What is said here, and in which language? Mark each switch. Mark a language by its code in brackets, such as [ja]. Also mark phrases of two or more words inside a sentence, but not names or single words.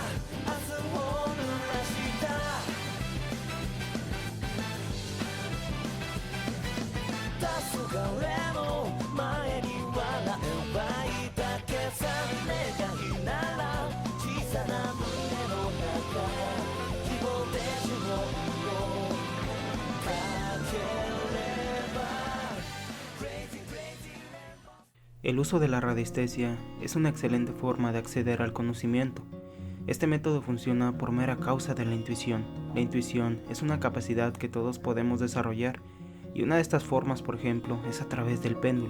[ja] らした黄昏の前に笑えばいいだけさ願いなら小さな胸の中希望で呪文をかければ [en] Crazy Crazy [es] El uso de la radiestesia es una excelente forma de acceder al conocimiento. Este método funciona por mera causa de la intuición. La intuición es una capacidad que todos podemos desarrollar y una de estas formas, por ejemplo, es a través del péndulo.